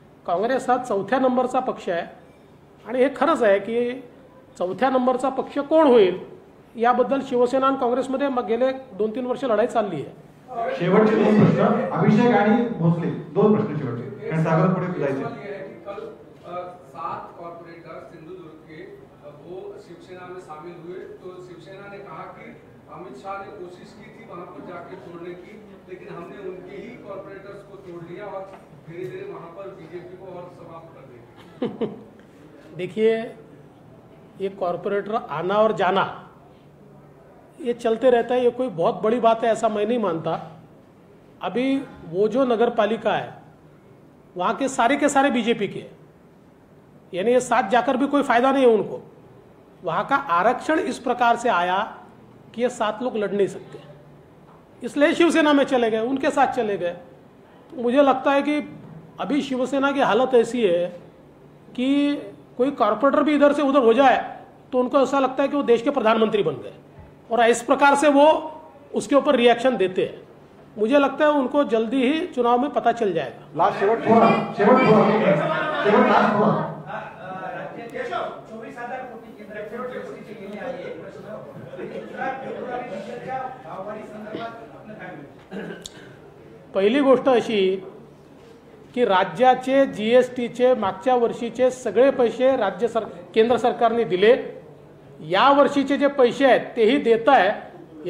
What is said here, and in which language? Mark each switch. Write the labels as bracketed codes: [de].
[mr] काँग्रेस हा 4थ्या नंबरचा पक्ष आहे आणि हे खरंच आहे की 4थ्या नंबरचा पक्ष कोण होईल याबद्दल शिवसेना आणि काँग्रेसमध्ये गेले 2-3 वर्ष लढाई चालली आहे। शेवटचे 2 प्रश्न, अभिषेक आणि भोसले, 2 प्रश्न शेवटचे, कारण सागर पुढे जायचे। [hi] कल 7 कॉर्पोरेटर सिंधुदुर्ग के वो शिवसेना में शामिल हुए, तो शिवसेना ने कहा कि अमित शाह ने कोशिश की थी वहां पर जाके तोड़ने की, लेकिन हमने उनके ही कॉर्पोरेटर्स को तोड़ लिया और धीरे धीरे वहां पर बीजेपी को और समाप्त कर दिया। देखिए, ये कॉर्पोरेटर आना और जाना ये चलते रहता है, ये कोई बहुत बड़ी बात है ऐसा मैं नहीं मानता। अभी वो जो नगर पालिका है वहाँ के सारे बीजेपी के, यानी ये साथ जाकर भी कोई फायदा नहीं है उनको। वहाँ का आरक्षण इस प्रकार से आया कि ये 7 लोग लड़ नहीं सकते, इसलिए शिवसेना में चले गए, उनके साथ चले गए। तो मुझे लगता है कि अभी शिवसेना की हालत ऐसी है कि कोई कॉर्पोरेटर भी इधर से उधर हो जाए तो उनको ऐसा लगता है कि वो देश के प्रधानमंत्री बन गए, और इस प्रकार से वो उसके ऊपर रिएक्शन देते हैं। मुझे लगता है उनको जल्दी ही चुनाव में पता चल जाएगा। [mr] लास्ट शेवट शेवट लास्ट थोड़ा 24,000 कोटी केंद्राच्या बजेटची गेली आहे एक प्रश्न, गुजरात फेब्रुवारी डिझेलच्या भाववाढी संदर्भात आपलं काय म्हणणं? पहिली गोष्ट अशी की राज्याचे जीएसटीचे मागच्या वर्षीचे सगळे पैसे केंद्र सरकारने दिले, या वर्षीचे जे पैसे आहेत तेही देत आहे।